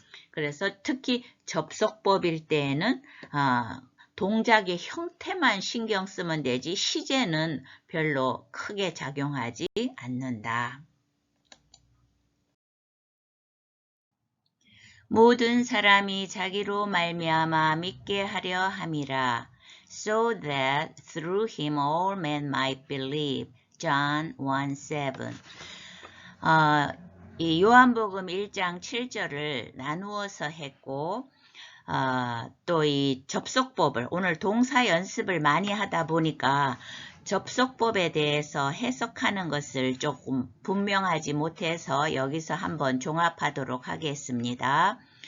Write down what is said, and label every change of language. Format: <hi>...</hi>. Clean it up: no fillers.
<ko>그래서 특히 접속법일 때에는 동작의 형태만 신경 쓰면 되지 시제는 별로 크게 작용하지 않는다. 모든 사람이 자기로 말미암아 믿게 하려 함이라.</ko> <en>So that through him all men might believe. John 1:7.</en> <ko>이 요한복음 1장 7절을 나누어서 했고 또 이 접속법을 오늘 동사 연습을 많이 하다 보니까 접속법에 대해서 해석하는 것을 조금 분명하지 못해서 여기서 한번 종합하도록 하겠습니다.</ko>